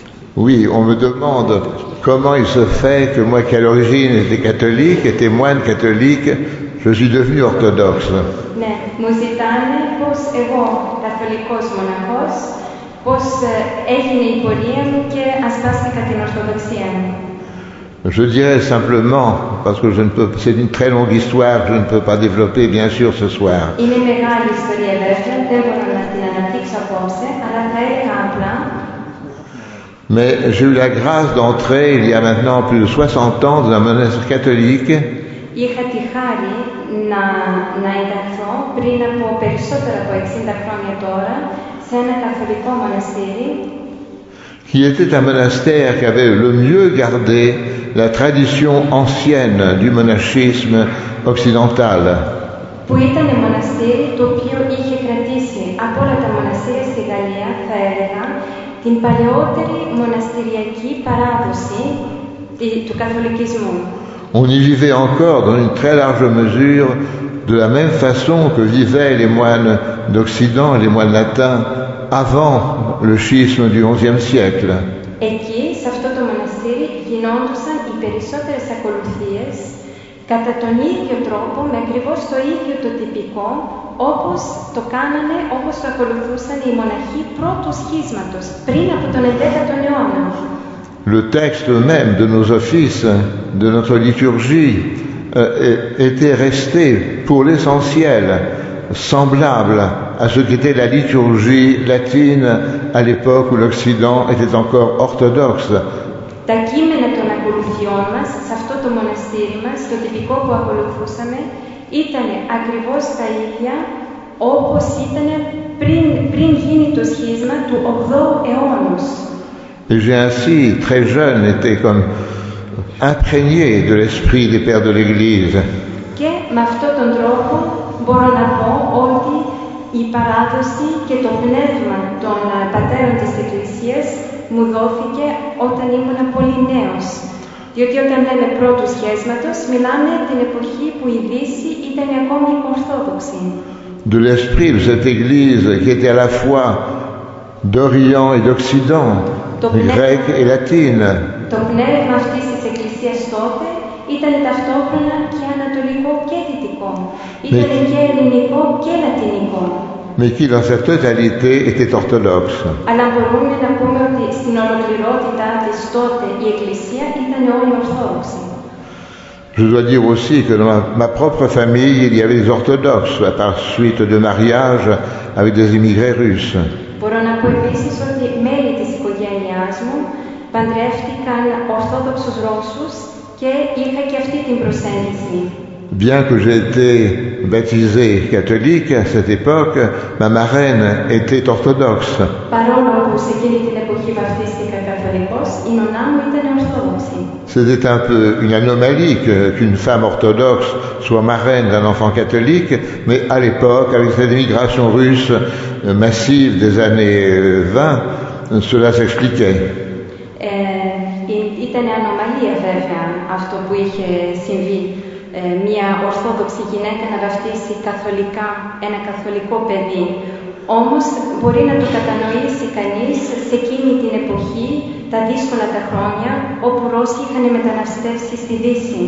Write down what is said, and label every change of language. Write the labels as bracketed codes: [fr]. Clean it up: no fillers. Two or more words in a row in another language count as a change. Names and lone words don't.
[fr] Oui, on me demande comment il se fait que moi qui à l'origine étais catholique, étais moine catholique, je suis devenu orthodoxe. [el] Ναι, μου ζητάνε πώς εγώ, καθολικός μοναχός, πώς έγινε η πορεία μου και ασπάστηκα την Ορθοδοξία. [fr] Je dirais simplement, parce que c'est une très longue histoire, je ne peux pas développer bien sûr ce soir. [el] Είναι μεγάλη ιστορία βέβαια, δεν μπορώ να την αναπτύξω απόψε, αλλά θα έλεγα απλά. [fr] Mais j'ai eu la grâce d'entrer il y a maintenant plus de 60 ans dans un monastère catholique. [el] Είχα τη χάρη να ενταχθώ πριν από περισσότερα από 60 χρόνια τώρα σε ένα καθολικό μοναστήρι [fr] Qui était un monastère qui avait le mieux gardé la tradition ancienne du monachisme occidental. [el] Που ήταν μοναστήρι το οποίο είχε κρατήσει από όλα τα μοναστήρια στη Γαλλία, θα έλεγα, την παλαιότερη μοναστηριακή παράδοση του καθολικισμού. [fr] On y vivait encore dans une très large mesure de la même façon que vivaient les moines d'Occident et les moines latins avant le schisme du XIe siècle. [el] Εκεί, σε αυτό το μοναστήρι, γινόντουσαν οι περισσότερες ακολουθίες κατά τον ίδιο τρόπο, με ακριβώς το ίδιο το τυπικό, όπως το κάνανε, όπως το ακολουθούσαν οι μοναχοί πρώτου σχίσματος, πριν από τον 11ο αιώνα. [fr] Le texte même de nos offices, de notre liturgie, était resté pour l'essentiel semblable à ce qu'était la liturgie latine à l'époque où l'Occident était encore orthodoxe. [el] Τα κείμενα των ακολουθιών μας, σε αυτό το μοναστήρι μας, το τυπικό που ακολουθούσαμε, ήταν ακριβώς τα ίδια όπως ήταν πριν γίνει το σχίσμα του 8ου αιώνος. [fr] Et j'ai ainsi, très jeune, été comme imprégné de l'esprit des pères de l'Église. [el] Και με αυτόν τον τρόπο μπορώ να πω ότι η παράδοση και το πνεύμα των πατέρων της Εκκλησίας μου δόθηκε όταν ήμουν πολύ νέος. Διότι όταν λέμε πρώτου σχέσματος, μιλάμε την εποχή που η Δύση ήταν ακόμη ορθόδοξη. [fr] De l'esprit de cette Église qui était à la fois d'Orient et d'Occident, grecque et latine. [el] Το πνεύμα αυτής της Εκκλησίας τότε ήταν ταυτόχρονα και ανατολικό και δυτικό. Ήταν και ελληνικό και λατινικό. [fr] Mais qui dans sa totalité était orthodoxe. [el] Αλλά μπορούμε να πούμε ότι στην ολοκληρότητά της τότε η Εκκλησία ήταν όλη ορθόδοξη. [fr] Je dois dire aussi que dans ma propre famille, il y avait des orthodoxes, à part suite de mariage avec des immigrés russes. [el] Μπορώ να πω επίσης ότι μέλη της οικογένειάς μου παντρεύτηκαν ορθόδοξους Ρώσους και είχα και αυτή την προσέγγιση. [fr] Bien que j'ai été baptisé catholique à cette époque, ma marraine était orthodoxe. [el] Παρόλο που σε εκείνη την εποχή βαφτίστηκα καθολικός, η νονά μου ήταν ορθόδοξη. [fr] C'était un peu une anomalie qu'une femme orthodoxe soit marraine d'un enfant catholique, mais à l'époque, avec cette immigration russe massive des années 20, cela s'expliquait. [el] Ήταν ανομαλία βέβαια αυτό που είχε συμβεί. Μια ορθόδοξη γυναίκα να βαφτίσει καθολικά ένα καθολικό παιδί. Όμως μπορεί να το κατανοήσει κανείς σε εκείνη την εποχή, τα δύσκολα τα χρόνια, όπου Ρώσοι είχαν μεταναστεύσει στη Δύση.